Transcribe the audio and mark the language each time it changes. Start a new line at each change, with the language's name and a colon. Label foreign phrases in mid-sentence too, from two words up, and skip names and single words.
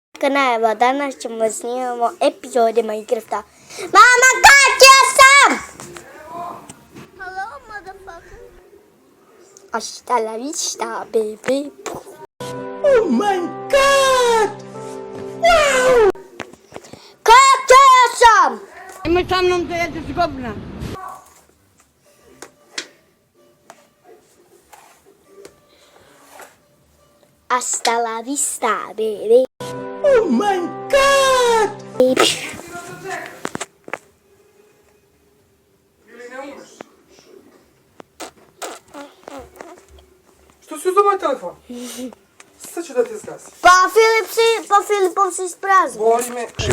Serbian: kanal, evo danas ćemo snimamo epizode Minecrafta. Mama, kačio sam!
English: Hello, motherfucker.
Spanish: Hasta la vista, baby.
English: Oh my god! Wow!
Serbian: Kačio sam! Nemoj sa mnom da jedeš govna.
Spanish: Hasta la vista, baby.
English: Oh my god!
Serbian: Ili ne umeš? Što si uzeo moj telefon? Sad ću da te zgasim. Pa Filipov se ispraznio. Boli me.